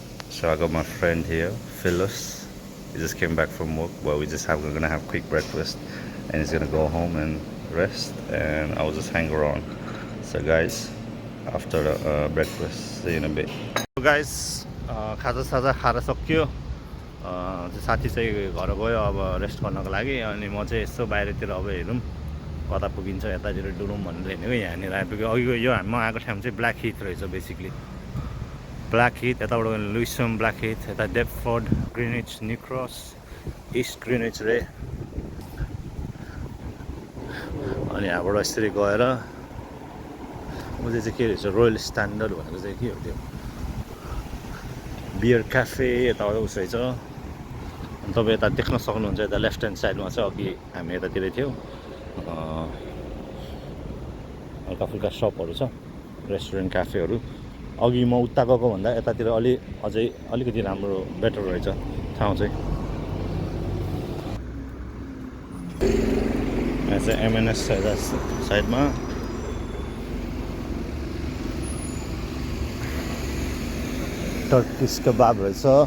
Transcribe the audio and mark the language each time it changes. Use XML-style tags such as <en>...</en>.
<en>So I got my friend here, Phyllis. He just came back from work. Well, we're gonna have quick breakfast, and he's gonna go home and rest, and I'll just hang around. So guys, after breakfast, see you in a bit.</en> <ne>So guys, खाजा खाएर सक्यो। साथी चाहिँ घर गयो अब rest गर्नको लागि, अनि म चाहिँ यसो बाहिरतिर अब हेरौँ कता पुगिन्छ, यतातिर डुलौँ भनेर हिँडेको। यहाँनिर आइपुग्यो। अघिको यो म आएको ठाउँ चाहिँ ब्ल्याक हिथ रहेछ बेसिकली। ब्ल्याक हिथ यताबाट लुइसम, ब्ल्याक हिथ यता डेप्टफोर्ड, Greenwich, new cross, east Greenwich रे। अनि यहाँबाट यसरी गएर चाहिँ के रहेछ रोयल स्ट्यान्डर्ड भनेको चाहिँ के हो त्यो बियर क्याफे यताबाट उस रहेछ। अनि तपाईँ यता देख्न सक्नुहुन्छ, यता लेफ्ट ह्यान्ड साइडमा चाहिँ अघि हामी यतातिरै थियौँ, हल्का फुल्का सपहरू छ, रेस्टुरेन्ट क्याफेहरू। अघि म उता गएको भन्दा यतातिर अझै अलिकति राम्रो बेटर रहेछ ठाउँ चाहिँ। यहाँ चाहिँ एमएनएस साइडमा टर्किस कबाब रहेछ।</ne>